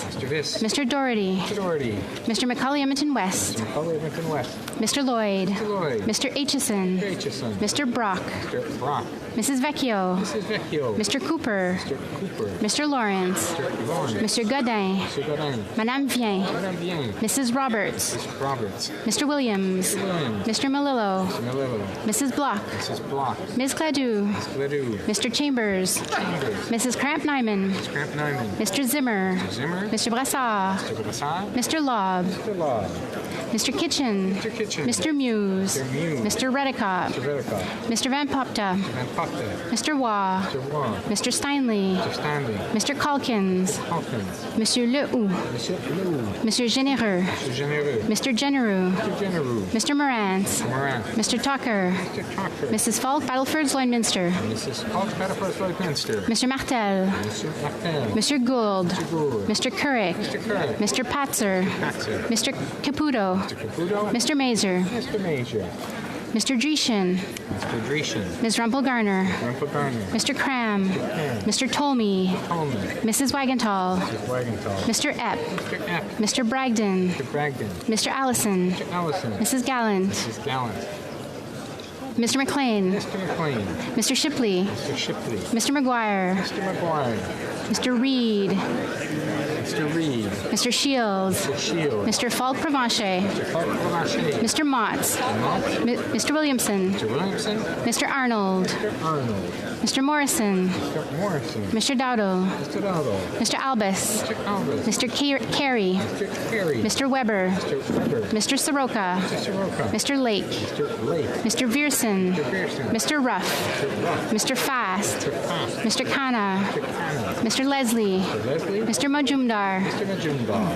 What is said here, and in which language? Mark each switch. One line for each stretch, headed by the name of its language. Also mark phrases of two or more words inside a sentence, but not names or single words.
English: Mr. Viss. Mr. Doherty. Mr. Doherty. Mr. Macaulay Edmonton West. Mr. Macaulay Edmonton West. Mr. Lloyd. Mr. Lloyd. Mr. Aitchison. Aitchison. Mr. Brock. Mr. Brock. Mrs. Vecchio. Mrs. Vecchio. Mr. Cooper. Mr. Cooper. Mr. Lawrence. Mr. Lawrence. Mr. Godin. Mr. Godin. Madame Vien. Madame Bien. Mrs. Roberts. Mr. Roberts. Mr. Williams. Williams. Mr. Malillo. Mr. Malillo. Mrs. Block. Mrs. Block. Ms. Cladu. Ledoux. Mr. Chambers. Chambers. Mrs. Cramp-Nyman. Mrs. Cramp Nyman. Mr. Zimmer. Zimmer. Mr. Brassard. Mr. Brassard. Mr. Lobb. Mr. Law. Mr. Kitchen. Mr. Kitchen. Mr. Muse. Mr. Muse. Mr. Redicott. Mr. Redicott. Mr. Van Popta. Van Popta. Mr. Waugh. Mr. Waugh. Mr. Steinley. Mr. Stanley. Mr. Calkins. Hawkins. Monsieur Lehoux. Monsieur Lou. Monsieur Généreux. Mr. Genereux. Mr. Genereux. Mr. Genereux. Mr. Morantz. Moran. Mr. Tucker. Mr. Tucker. Mrs. Falk, Battleford's Lloydminster. Mrs. Falk, Battleford, Lloydminster. Mr. Martel. Mr. Martel. Mr. Gould. Mr. Gould. Mr. Couric. Mr. Curry. Mr. Patzer. Patzer. Mr. Caputo. Mr. Caputo. Mr. Mazer. Mr. Major. Mr. Dreeshen, Mr. Dreeshen. Ms. Rumpel Garner, Rumpel Garner. Mr. Cram, Mr. Tolmie, Coleman. Mrs. Wagenthal, Wagenthal. Mr. Epp, Mr. Epp. Mr. Bragdon, Mr. Bragdon. Mr. Allison, Mr. Allison. Mrs. Gallant, Mrs. Gallant. Mr. McLean, Mr. McLean. Mr. Shipley, Mr. Shipley. Mr. McGuire, Mr. McGuire. Mr. Reed, Mr. Reed. Mr. Shields, Mr. Shields. Mr. Falk Provencher, Mr. Falk Provencher. Mr. Motts, Mr. Williamson, Mr. Williamson. Mr. Arnold, Mr. Arnold. Mr. Morrison, Mr. Morrison. Mr. Dowdle, Mr. Dowdle. Mr. Albus, Mr. Albus. Mr. Carey, Mr. Carey. Mr. Weber, Mr. Weber. Mr. Soroka, Mr. Soroka. Mr. Lake, Mr. Lake. Mr. Vierson, Mr. Pearson. Mr. Ruff, Mr. Ruff. Mr. Fast, Mr. Fast. Mr. Khanna, Mr. Canna. Mr. Leslie, Mr. Leslie. Mr. Majumdar, Mr. Majumdar.